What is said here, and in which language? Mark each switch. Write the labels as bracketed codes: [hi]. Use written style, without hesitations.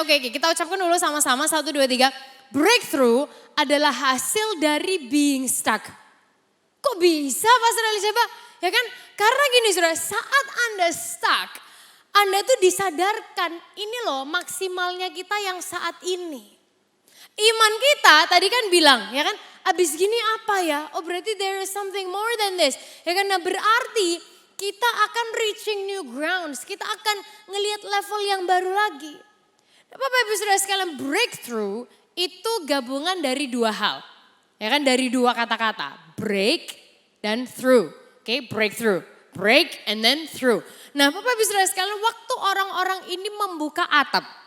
[id] Oke, kita ucapkan dulu sama-sama 1, 2, 3. Breakthrough adalah hasil dari [en] being stuck. [id] Kok bisa Pastor Ali coba? Ya kan karena gini saudara, saat Anda stuck, Anda tuh disadarkan ini loh maksimalnya kita yang saat ini. Iman kita tadi kan bilang ya kan, abis gini apa ya? Oh berarti [en] there is something more than this. [id] Ya kan, nah berarti kita akan [en] reaching new grounds. [id] Kita akan ngelihat level yang baru lagi. Nah, Bapak Ibu Saudara sekalian, breakthrough itu gabungan dari dua hal. Ya kan, dari dua kata-kata. Break dan through. Oke, breakthrough. [en] Break and then through. [id] Nah Bapak Ibu Saudara sekalian, waktu orang-orang ini membuka atap.